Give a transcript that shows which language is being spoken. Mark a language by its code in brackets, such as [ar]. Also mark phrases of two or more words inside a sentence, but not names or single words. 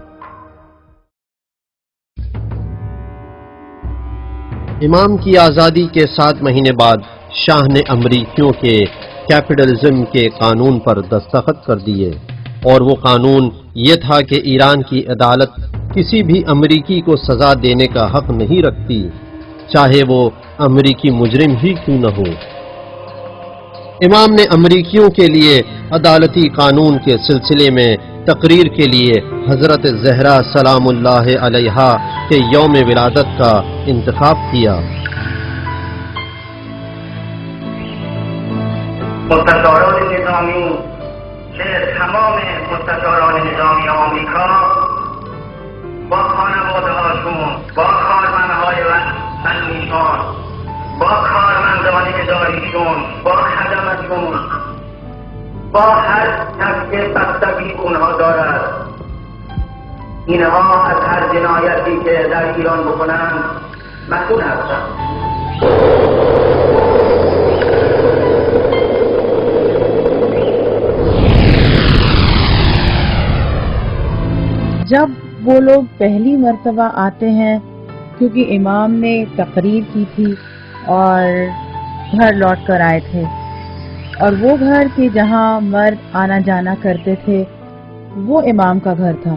[ur] امام کی آزادی کے 7 مہینے بعد شاہ نے امریکیوں کے کیپٹلزم کے قانون پر دستخط کر دیے، اور وہ قانون یہ تھا کہ ایران کی عدالت کسی بھی امریکی کو سزا دینے کا حق نہیں رکھتی، چاہے وہ امریکی مجرم ہی کیوں نہ ہو۔ امام نے امریکیوں کے لیے عدالتی قانون کے سلسلے میں تقریر کے لیے حضرت زہرا [ar] سلام اللہ علیہا [ur] کے یوم ولادت کا انتخاب کیا۔ [fa] مستشاران نظامی که تمام مستشاران نظامی آمریکا با خانواده‌هاشون، با کارمندهای امنیشان، با کارمندان اداریشون، با خدمتشون، با هر کس که بستگی اونها دارد، اینها از هر جنایتی که در ایران بکنند مسئول هستند۔ [ur] جب وہ لوگ پہلی مرتبہ آتے ہیں، کیونکہ امام نے تقریر کی تھی اور گھر لوٹ کر آئے تھے، اور وہ گھر کہ جہاں مرد آنا جانا کرتے تھے وہ امام کا گھر تھا۔